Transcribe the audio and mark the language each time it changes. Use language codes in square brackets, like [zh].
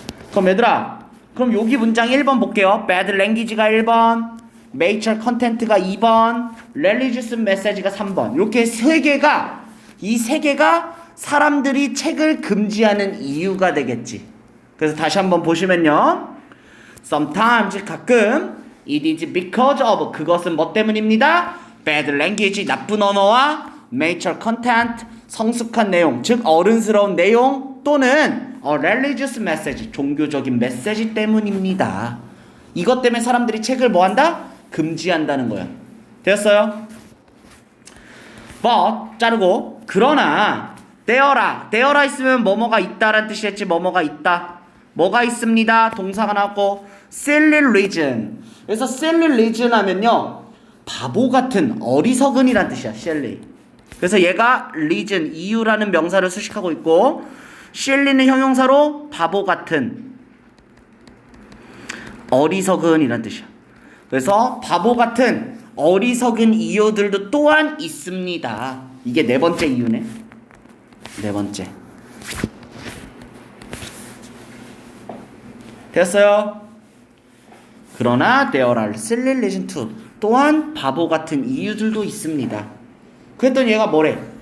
[ko] 그럼 얘들아, 그럼 여기 문장 1번 볼게요. [en] bad language [ko] 가 1번, [en] mature content [ko] 가 2번, [en] religious message [ko] 가 3번. 이렇게 이 세 개가 사람들이 책을 금지하는 이유가 되겠지. 그래서 다시 한번 보시면요. [en] sometimes 가끔 it is because of [ko] 그것은 뭐 때문입니다? [en] bad language [ko] 나쁜 언어와 [en] mature content [ko] 성숙한 내용 즉 어른스러운 내용 또는 [en] religious message [ko] 종교적인 메시지 때문입니다. 이것 때문에 사람들이 책을 뭐한다? 금지한다는 거야. 되었어요? but 자르고 그러나 there라 있으면 뭐뭐가 있다라는 뜻이겠지. 뭐뭐가 있다. 뭐가 있습니다. 동사가 나왔고 [en] silly reason. [ko] 그래서 silly reason 하면요 바보 같은 어리석은이란 뜻이야. silly. 그래서 얘가 reason 이유라는 명사를 수식하고 있고 silly는 형용사로 바보 같은 어리석은이란 뜻이야. 그래서 바보 같은 어리석은 이유들도 또한 있습니다. 이게 네 번째 이유네. 네 번째. 됐어요? [en] 그러나 there are silly reason too. [ko] 또한 바보 같은 이유들도 있습니다. 그랬더니 얘가 뭐래?